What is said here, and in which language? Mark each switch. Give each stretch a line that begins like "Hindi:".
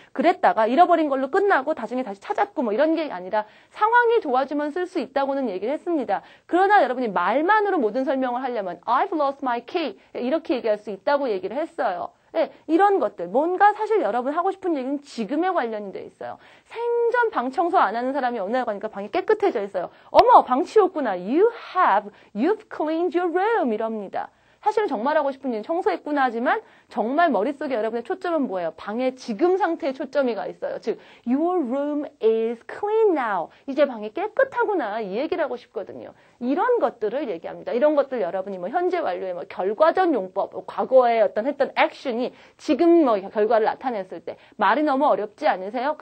Korean: 그랬다가 잃어버린 걸로 끝나고 나중에 다시 찾았고 뭐 이런 게 아니라 상황이 도와주면 쓸 수 있다고는 얘기를 했습니다. 그러나 여러분이 말만으로 모든 설명을 하려면
English: I've lost my key
Korean: 이렇게 얘기할 수 있다고 얘기를 했어요. 네, 이런 것들. 뭔가 사실 여러분 하고 싶은 얘기는 지금에 관련이 돼 있어요. 생전 방 청소 안 하는 사람이 어느 날 가니까 방이 깨끗해져 있어요. 어머, 방 치웠구나.
English: You've cleaned your room.
Korean: 이럽니다. 사실은 정말 하고 싶은 일은 청소했구나 하지만 정말 머릿속에 여러분의 초점은 뭐예요? 방의 지금 상태에 초점이 가 있어요.
English: 즉, your room is clean now.
Korean: 이제 방이 깨끗하구나. 이 얘기를 하고 싶거든요. 이런 것들을 얘기합니다. 이런 것들 여러분이 현재 완료의 결과전 용법, 과거에 했던 액션이 지금 결과를 나타냈을 때 말이 너무 어렵지 않으세요?